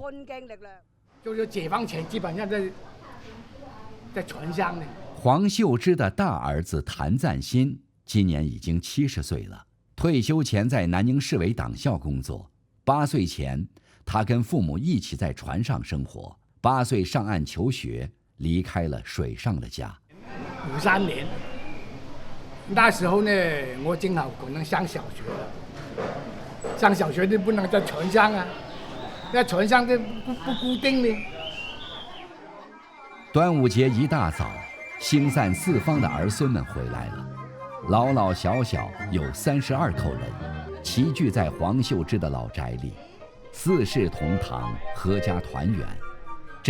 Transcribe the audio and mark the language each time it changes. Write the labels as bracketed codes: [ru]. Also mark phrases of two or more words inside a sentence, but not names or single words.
[zh] 就是解放前基本上在船上呢。黄秀芝的大兒子譚贊新今年已經70歲了，退休前在南寧市委黨校工作。8歲前，他跟父母一起在船上生活。8歲上岸求學，離開了水上的家。 53年，那時候呢，我正好可能上小學了。上小學就不能在船上啊，在船上就不固定呢。端午節一大早，星散四方的兒孫們回來了，老老小小有32口人，齊聚在黃秀芝的老宅裡，四世同堂，闔家團圓。